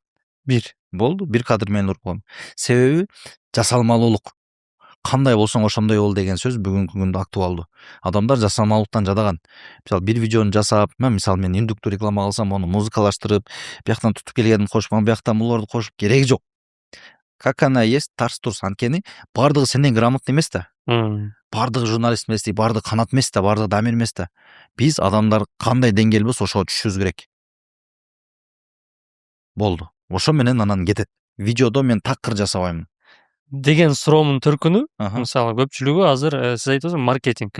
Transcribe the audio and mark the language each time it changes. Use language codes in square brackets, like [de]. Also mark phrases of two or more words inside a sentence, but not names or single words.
[ky] 1 болду, 1 кадр мен уруп койдум. Себеби жасалмалуулук. Кандай болсоң ошондой бол деген сөз бүгүнкү күндө актуалдуу. Адамдар жасалмалуулуктан жадаган. Мисалы бир видеону жасап, мен индукту реклама кылсам, аны музыкалаштырып, бияктан тутуп келгенин кошуп, бияктан буларды кошуп кереги жок. [ru] Как она есть, [ky] тарс турс. Анткени бардыгы сенден грамотный эмес да. Бардыгы журналист эмес, бардыгы канат эмес да, бардыгы дамир эмес да. Биз адамдар кандай деңгээл болсо ошого түшүшүбүз керек. Болду. Ошо менен анан кетет. Видеодо мен такыр жасабайм деген суроомдун төркүнү, мисалы көпчүлүгү азыр сиз айтасыз маркетинг.